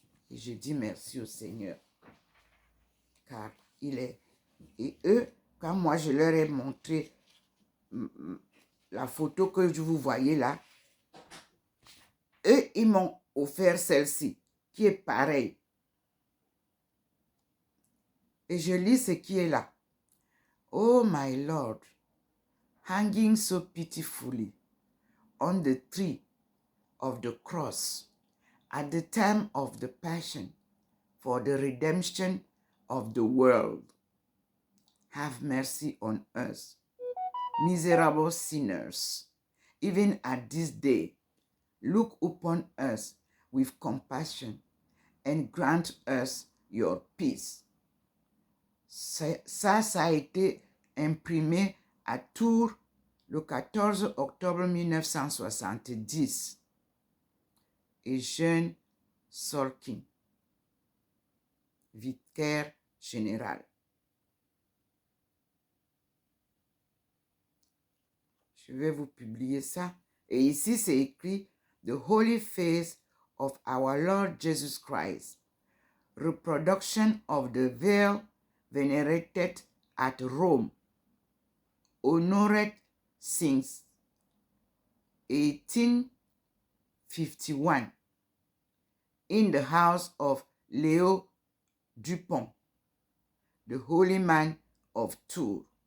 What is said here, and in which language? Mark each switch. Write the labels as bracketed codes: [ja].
[fr] Et je dis merci au Seigneur. Car il est... Et eux, quand moi je leur ai montré la photo que vous voyez là, eux, ils m'ont offert celle-ci, qui est pareille. Et je lis ce qui est là. [en] Oh my Lord, hanging so pitifully on the tree of the cross at the time of the passion for the redemption of the world. Have mercy on us, miserable sinners. Even at this day, look upon us with compassion and grant us your peace. [fr] Ça a été imprimé à Tours le 14 octobre 1970. Et Jeune Sorkin, vicaire général. Je vais vous publier ça. Et ici, c'est écrit The Holy Face [en] of our Lord Jesus Christ, reproduction of the veil venerated at Rome, honored since 1851 in the house of Leo Dupont, the holy man of Tours.